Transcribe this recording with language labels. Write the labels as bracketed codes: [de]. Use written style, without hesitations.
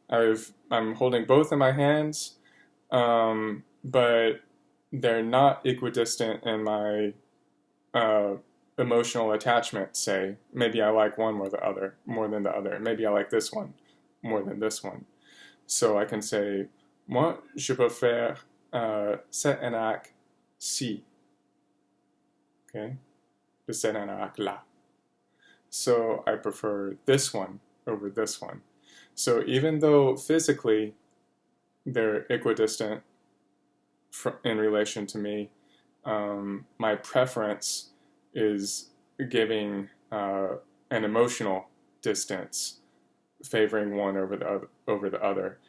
[en] I'm holding both in my hands, but they're not equidistant in my emotional attachment. Say maybe I like one more than the other. Maybe I like this one more than this one. So I can say, [fr] moi je préfère cet anorak-ci. Okay, de cet anorak-là. [en] So I prefer this one over this one. So even though physically they're equidistant in relation to me, my preference is giving an emotional distance, favoring one over the other.